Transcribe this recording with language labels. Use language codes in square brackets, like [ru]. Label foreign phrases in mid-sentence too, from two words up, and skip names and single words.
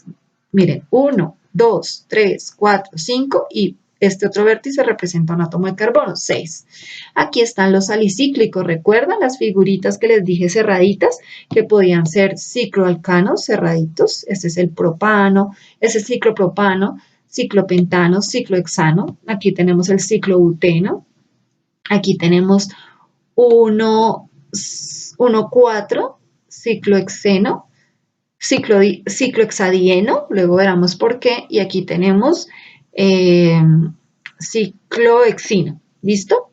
[es] Miren, 1, 2, 3, 4, 5 y este otro vértice representa un átomo de carbono, 6. Aquí están los alicíclicos, ¿recuerdan las figuritas que les dije cerraditas? Que podían ser cicloalcanos cerraditos, este es el propano, ese es ciclopropano, ciclopentano, ciclohexano. Aquí tenemos el ciclobuteno, Aquí tenemos 1, 4, ciclohexeno, ciclohexadieno, luego veremos por qué, y aquí tenemos ciclohexino, ¿listo?